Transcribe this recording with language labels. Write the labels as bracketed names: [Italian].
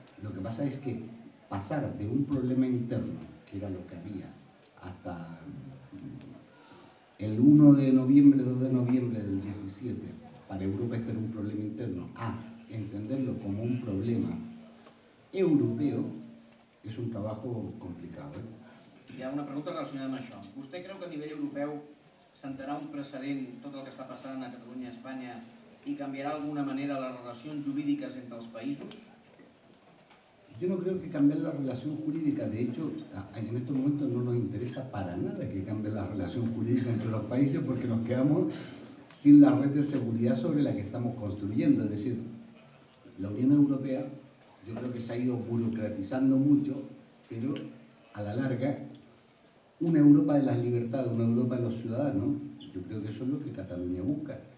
[Spanish] Lo que pasa es que pasar de un problema interno, que era lo que había, hasta el 1 de noviembre, 2 de noviembre del 17, para Europa este era un problema interno, a entenderlo como un problema europeo, és un trabajo complicado. [Catalan] Hi ha una pregunta relacionada amb això. Vostè creu que a nivell europeu sentarà un precedent tot el que està passant a Catalunya i Espanya i canviarà d'alguna manera les relacions jurídiques entre els països? [Spanish] Yo no creo que cambiar la relación jurídica, de hecho, en estos momentos no nos interesa para nada que cambie la relación jurídica entre los países porque nos quedamos sin la red de seguridad sobre la que estamos construyendo. Es decir, la Unión Europea, yo creo que se ha ido burocratizando mucho, pero a la larga, una Europa de las libertades, una Europa de los ciudadanos, yo creo que eso es lo que Cataluña busca.